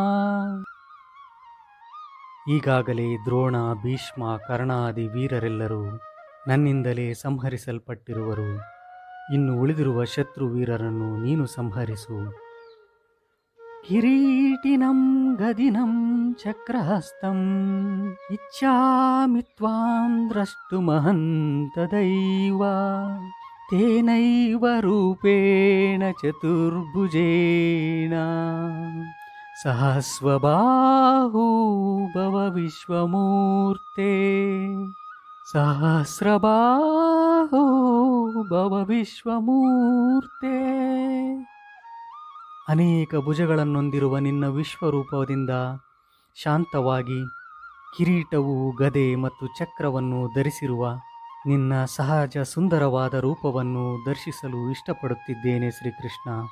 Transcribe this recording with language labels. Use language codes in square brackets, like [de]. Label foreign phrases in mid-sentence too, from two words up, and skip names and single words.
[kn] ಈಗಾಗಲೇ ದ್ರೋಣ, ಭೀಷ್ಮ, ಕರ್ಣಾದಿ ವೀರರೆಲ್ಲರೂ ನನ್ನಿಂದಲೇ ಸಂಹರಿಸಲ್ಪಟ್ಟಿರುವರು. ಇನ್ನು ಉಳಿದಿರುವ ಶತ್ರು ವೀರರನ್ನು ನೀನು ಸಂಹರಿಸು. [sa] ಕಿರೀಟಿನಂ ಗದಿನಂ ಚಕ್ರಹಸ್ತಂ ಇಚ್ಛಾಮಿ ತ್ವಾಂ ದ್ರಷ್ಟುಮಹಂತದೈವ ತೇನೈವ ರೂಪೇಣ ಚತುರ್ಭುಜೇನ ಸಹಸ್ರಬಾಹೋ ಭವ ವಿಶ್ವಮೂರ್ತೆ. ಸಹಸ್ರಬಾಹೋ ಭವ ವಿಶ್ವಮೂರ್ತೆ. [kn] ಅನೇಕ ಭುಜಗಳನ್ನೊಂದಿರುವ ನಿನ್ನ ವಿಶ್ವರೂಪದಿಂದ ಶಾಂತವಾಗಿ ಕಿರೀಟವು, ಗದೆ ಮತ್ತು ಚಕ್ರವನ್ನು ಧರಿಸಿರುವ ನಿನ್ನ ಸಹಜ ಸುಂದರವಾದ ರೂಪವನ್ನು ದರ್ಶಿಸಲು ಇಷ್ಟಪಡುತ್ತಿದ್ದೇನೆ ಶ್ರೀಕೃಷ್ಣ.